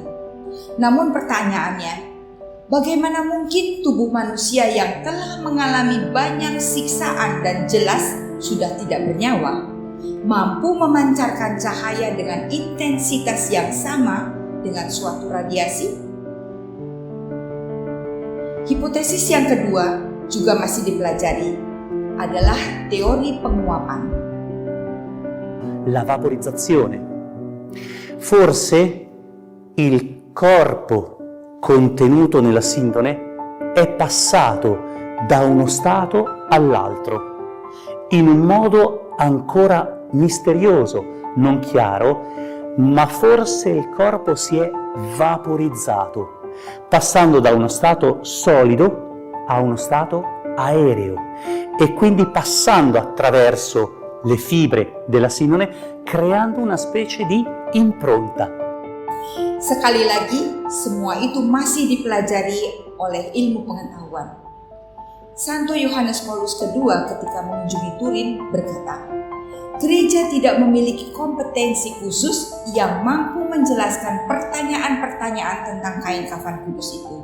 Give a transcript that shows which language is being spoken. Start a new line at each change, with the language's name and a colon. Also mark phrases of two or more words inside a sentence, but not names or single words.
Indonesian: Namun pertanyaannya, bagaimana mungkin tubuh manusia yang telah mengalami banyak siksaan dan jelas sudah tidak bernyawa, mampu memancarkan cahaya dengan intensitas yang sama dengan suatu radiasi? Hipotesis yang kedua juga masih dipelajari, adalah teori penguapan.
Italian: La vaporizzazione. Forse il corpo contenuto nella sindone è passato da uno stato all'altro in un modo ancora misterioso, non chiaro, ma forse il corpo si è vaporizzato, passando da uno stato solido a uno stato aereo e quindi passando attraverso le fibre della sindone, creando una specie di impronta.
Indonesian: Sekali lagi, semua itu masih dipelajari oleh ilmu pengetahuan. Santo Yohanes Paulus II ketika mengunjungi Turin berkata, gereja tidak memiliki kompetensi khusus yang mampu menjelaskan pertanyaan-pertanyaan tentang kain kafan kudus itu.